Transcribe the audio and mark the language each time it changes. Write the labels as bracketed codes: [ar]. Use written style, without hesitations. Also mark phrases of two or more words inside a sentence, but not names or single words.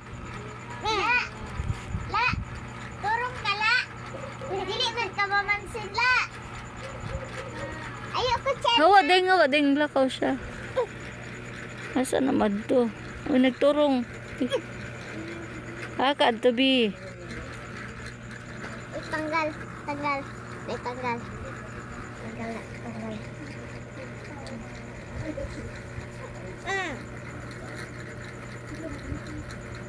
[ceb] La! La! Turong ka, La! Dili man ka mamansin, La! Ayoko, Chen. Hawa ding lakaw siya. Asa naman to? Uy, nagturong. Hakad to bi. Tanggal. Tanggal. May tanggal. Tanggal na. Tanggal. Mm.